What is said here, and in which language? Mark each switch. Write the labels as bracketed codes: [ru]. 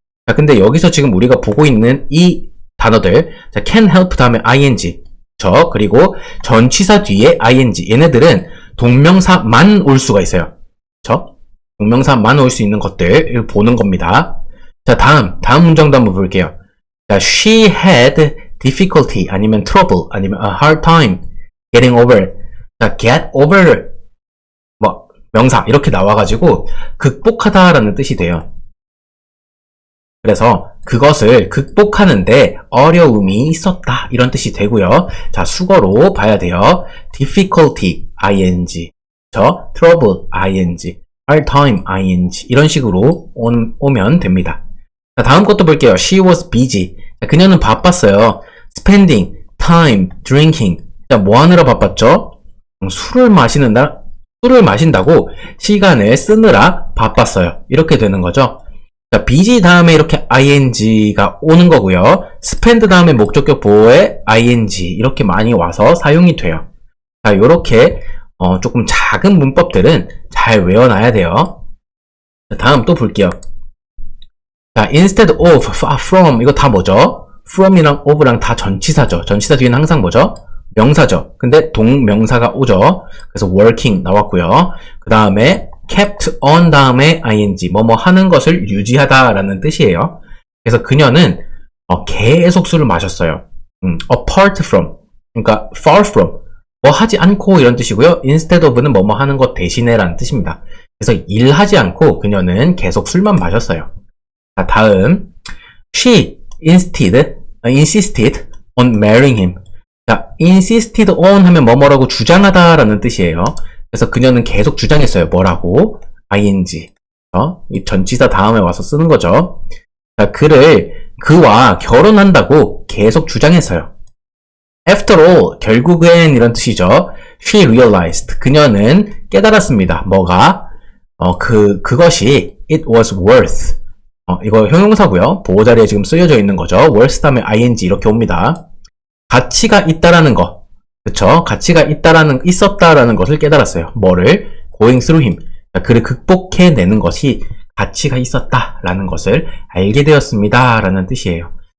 [ko] 자, 근데 여기서 지금 우리가 보고 있는 이 단어들, 자, can help 다음에 ing, 그리고 전치사 뒤에 ing, 얘네들은 동명사만 올 수가 있어요. 동명사만 올 수 있는 것들 보는 겁니다. 자, 다음 문장도 한번 볼게요. [en] 자, she had difficulty [ko] 아니면 [en] trouble 아니면 a hard time getting over. [ko] 자, [en] get over [ko] 명사 이렇게 나와가지고 극복하다라는 뜻이 돼요. 그래서 그것을 극복하는데 어려움이 있었다 이런 뜻이 되고요. 자, 수거로 봐야 돼요. [en] difficulty ing, trouble ing, hard time ing [ko] 이런 식으로 오면 됩니다. 자, 다음 것도 볼게요. [en] She was busy. [ko] 자, 그녀는 바빴어요. [en] Spending time drinking. [ko] 자, 뭐 하느라 바빴죠? 술을 마신다고 시간을 쓰느라 바빴어요. 이렇게 되는 거죠. 자, busy 다음에 이렇게 ing가 오는 거고요. spend 다음에 목적격 보호에 ing 이렇게 많이 와서 사용이 돼요. 자, 요렇게 조금 작은 문법들은 잘 외워놔야 돼요. 자, 다음 또 볼게요. 자, instead of, from 이거 다 뭐죠? from이랑 of랑 다 전치사죠. 전치사 뒤에는 항상 뭐죠? 명사죠. 근데 동명사가 오죠. 그래서 working 나왔고요. 그 다음에 [en] kept on [ko] 다음에 ing, 뭐뭐 하는 것을 유지하다 라는 뜻이에요. 그래서 그녀는 계속 술을 마셨어요. [en] apart from, [ko] 그러니까 [en] far from, [ko] 뭐 하지 않고 이런 뜻이고요. instead of는 뭐뭐 하는 것 대신에 라는 뜻입니다. 그래서 일하지 않고 그녀는 계속 술만 마셨어요. 자, 다음 [en] she insisted on marrying him. [ko] 자, [en] insisted on [ko] 하면 뭐뭐라고 주장하다 라는 뜻이에요. 그래서 그녀는 계속 주장했어요. 뭐라고? ing. 이 전치사 다음에 와서 쓰는 거죠. 자, 그와 결혼한다고 계속 주장했어요. [en] After all, [ko] 결국엔 이런 뜻이죠. [en] She realized. [ko] 그녀는 깨달았습니다. 뭐가? 그것이 [en] it was worth. [ko] 이거 형용사고요. 보호 자리에 지금 쓰여져 있는 거죠. worth 다음에 ing 이렇게 옵니다. 가치가 있다라는 거. 그쵸? 가치가 있었다라는 것을 깨달았어요. 뭐를? [en] going through him. [ko] 그를 극복해내는 것이 가치가 있었다라는 것을 알게 되었습니다. 라는 뜻이에요.